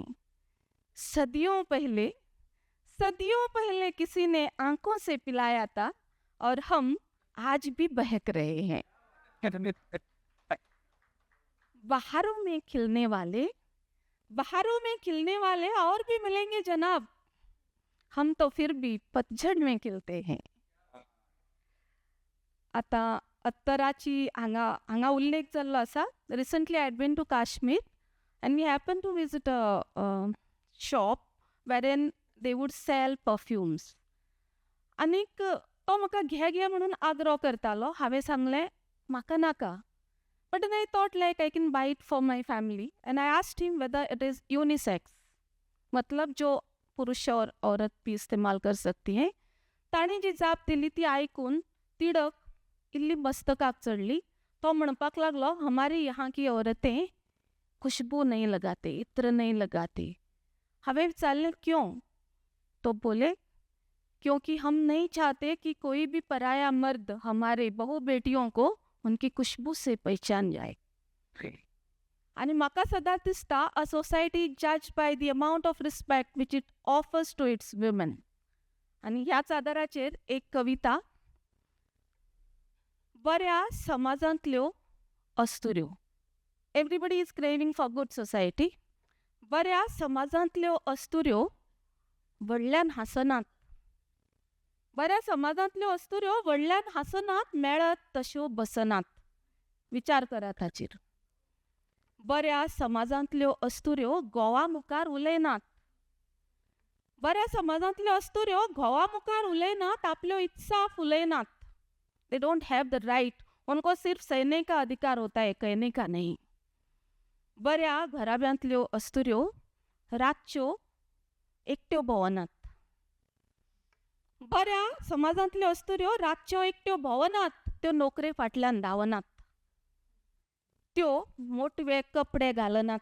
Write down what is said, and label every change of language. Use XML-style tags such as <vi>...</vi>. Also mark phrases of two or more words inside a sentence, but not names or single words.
<hi>सदियों पहले किसी ने आंखों से पिलाया था और हम आज भी बहक रहे हैं। बहारों में खिलने वाले और भी मिलेंगे जनाब, हम तो फिर भी पतझड में खिलते हैं.</hi> <kok>आता अत्तराची हांगा उल्लेख जाल्लो आसा.</kok> <en>recently I been to Kashmir and we happened to visit a shop wherein they would sell perfumes.</en> <kok>आनीक तो म्हाका घे म्हणून आग्रो करतालो. हांवें सांगलें म्हाका नाका.</kok> <en>But then I thought like I can buy it for my family and I asked him whether it is unisex.</en> <hi>मतलब जो पुरुष और औरत भी इस्तेमाल कर सकती हैं.</hi> <kok>ताणी जी जाप दिली ती आयकून तिडक इल्ली मस्तकाक चढली. तो म्हणपाक लागलो</kok> <hi>हमारे यहाँ की औरतें खुशबू नहीं लगाते, इत्र नहीं लगाते.</hi> <kok>हमें विचारले क्यों?</kok> <hi>तो बोले क्योंकि हम नहीं चाहते कि कोई भी पराया मर्द हमारे बहू बेटियों को उनकी खुशबू से पहचान जाए.</hi> <kok>आणि म्हाका सदांच दिसता</kok> <en>a society judge by the amount of respect which it offers to its women.</en> <kok>आणि ह्याच आदाराचेर एक कविता. बऱ्या समाजांतल्यो अस्तुऱ्यो.</kok> <en>Everybody is craving for good society.</en> <kok>बऱ्या समाजांतल्यो अस्तुऱ्यो व्हडल्यान हासनात. बऱ्या समाजांतल्यो अस्तुऱ्यो व्हडल्यान हासनात, मेळत तश्यो बसनात. विचार करात हाचेर. बऱ्या समाजांतल्यो अस्तुऱ्यो घोवा मुखार उलयनात. बऱ्या समाजांतल्यो अस्तुऱ्यो घोवा मुखार उलयनात, आपल्यो इत्साफ उलयनात.</kok> <en>They don't have the right.</en> <hi>उनको सिर्फ सहने का अधिकार होता है, कहने का नहीं.</hi> <kok>बऱ्या घराब्यांतल्यो अस्तुऱ्यो रातच्यो एकट्यो भोंवनात. बऱ्या समाजांतल्यो अस्तुऱ्यो रातच्यो एकट्यो भोंवनात. त्यो नोकरे फाटल्यान धांवनात. त्यो मोटवे कपडे घालनात.</kok>